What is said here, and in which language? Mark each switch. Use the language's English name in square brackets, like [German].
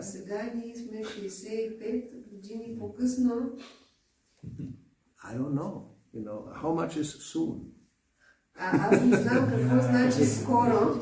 [Bulgarian] Сега ние сме 65 години по-късно. [English] I don't know, how much is soon? [Bulgarian] Аз не знам какво значи скоро.